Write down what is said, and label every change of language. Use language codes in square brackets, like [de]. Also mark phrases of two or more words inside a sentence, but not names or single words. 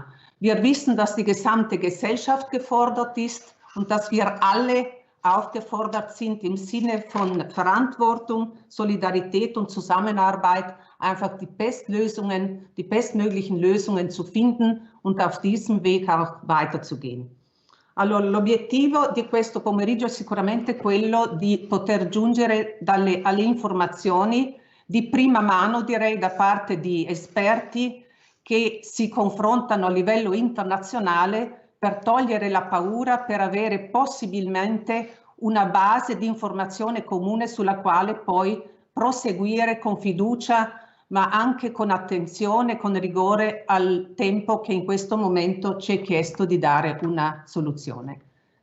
[de] Wir wissen, dass die gesamte Gesellschaft gefordert ist und dass wir alle aufgefordert sind, im Sinne von Verantwortung, Solidarität und Zusammenarbeit einfach die bestmöglichen Lösungen zu finden und auf diesem Weg auch weiterzugehen. [it] Allora, l'obiettivo di questo pomeriggio è sicuramente quello di poter giungere alle informazioni di prima mano, direi, da parte di esperti che si confrontano a livello internazionale per togliere la paura, per avere possibilmente una base di informazione comune sulla quale poi proseguire con fiducia, ma anche con attenzione, con rigore al tempo che in questo momento ci è chiesto di dare una soluzione.